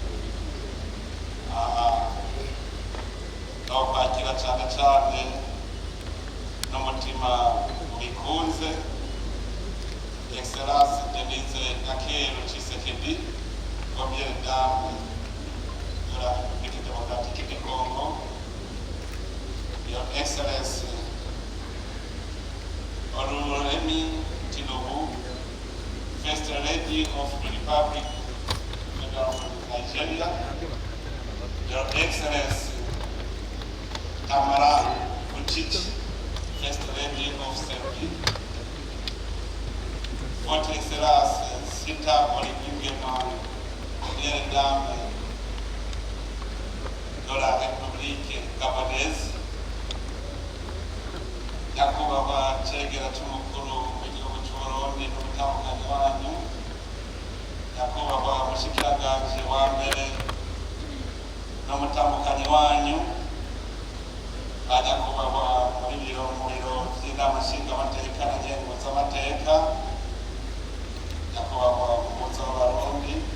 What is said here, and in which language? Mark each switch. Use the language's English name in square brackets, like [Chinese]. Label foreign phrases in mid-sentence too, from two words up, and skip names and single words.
[Rundi] no kwakira cyane cyane n'umutima ubikunze Excellence Denise Nakero Tshisekedi, [French] Première Dame de la République démocratique du Congo, [English] Your Excellency Oluremi Tinubu, First Lady of the Republic of Nigeria, Your Excellency Tamara Kuchichi, First Lady of Serbia, [French] Votre Excellence Sita Oliguingema, Première Dame de la République gabonaise, [Rundi] nyakubahwa cegera c'umukuru w'igihugu c'u Burundi n'umutandukanye wanyu, nyakubahwa mushikiranganje wa mbere n'umutandukanye wanyu, nyakubahwa muri biro vy'inama nshingamateka na ngenguzamateka, nyakubahwa umuhuza w'abarundi,